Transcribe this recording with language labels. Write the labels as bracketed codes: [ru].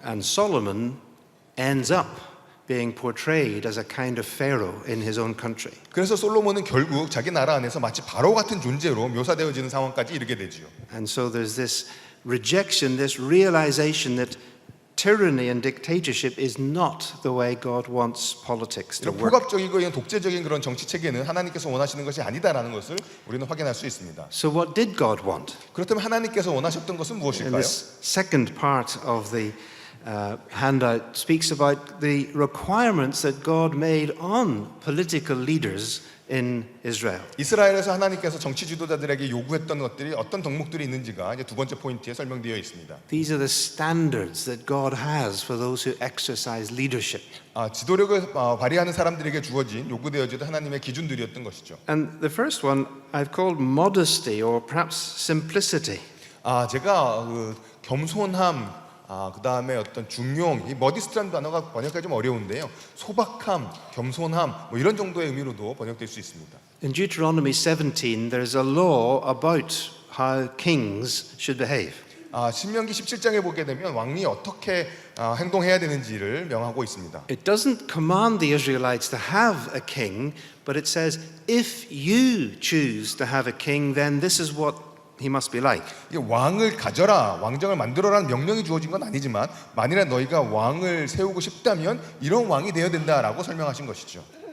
[en] And Solomon ends up being portrayed as a kind of pharaoh in his own country. [ko] 그래서 솔로몬은 결국 자기 나라 안에서 마치 바로 같은 존재로 묘사되어지는 상황까지 이르게 되지요. [en] And so there's this rejection, this realization that tyranny and dictatorship is not the way God wants politics to [ko] 이런 [en] work. [ko] 폭압적이고 이런 독재적인 그런 정치 체계는 하나님께서 원하시는 것이 아니다라는 것을 우리는 확인할 수 있습니다. [en] So what did God want? [ko] 그렇다면 하나님께서 원하셨던 것은 [en] And [ko] 무엇일까요? [en] this second part of the handout speaks about the requirements that God made on political leaders in Israel. [ko] 이스라엘에서 하나님께서 정치 지도자들에게 요구했던 것들이 어떤 덕목들이 있는지가 이제 두 번째 포인트에 설명되어 있습니다. [en] These are the standards that God has for those who exercise leadership. [ko] 지도력을 발휘하는 사람들에게 주어진 요구되어지던 하나님의 기준들이었던 것이죠. [en] And the first one I've called modesty or perhaps simplicity. [ko] 제가 겸손함, 그 다음에 어떤 중용, 이 머디스트라는 단어가 번역하기 좀 어려운데요. 소박함, 겸손함, 뭐 이런 정도의 의미로도 번역될 수 있습니다. [en] In Deuteronomy 17, there's a law about how kings should behave. [ko] 신명기 17장에 보게 되면 왕이 어떻게 행동해야 되는지를 명하고 있습니다. [en] It doesn't command the Israelites to have a king, but it says, if you choose to have a king, then this is what he must be like. [ko] 왕을 가져라, 왕정을 만들어라는 명령이 주어진 건 아니지만 만일에 너희가 왕을 세우고 싶다면 이런 왕이 되어야 된다라고 설명하신 것이죠.